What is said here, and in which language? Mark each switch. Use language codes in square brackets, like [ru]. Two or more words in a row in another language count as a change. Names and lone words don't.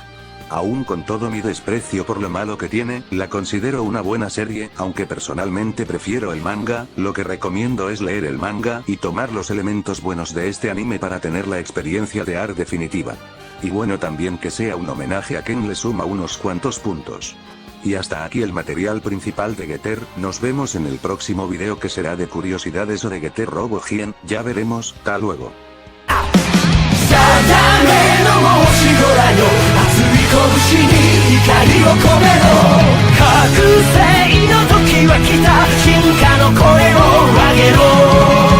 [es] Aún con todo mi desprecio por lo malo que tiene, la considero una buena serie, aunque personalmente prefiero el manga, lo que recomiendo es leer el manga y tomar los elementos buenos de este anime para tener la experiencia de Arc definitiva. Y bueno también que sea un homenaje a Ken le suma unos cuantos puntos. Y hasta aquí el material principal de Getter, nos vemos en el próximo video que será de curiosidades o de Getter Robo Hien, ya veremos, hasta luego. [ja] 拳に光を込めろ覚醒の時は来た進化の声を上げろ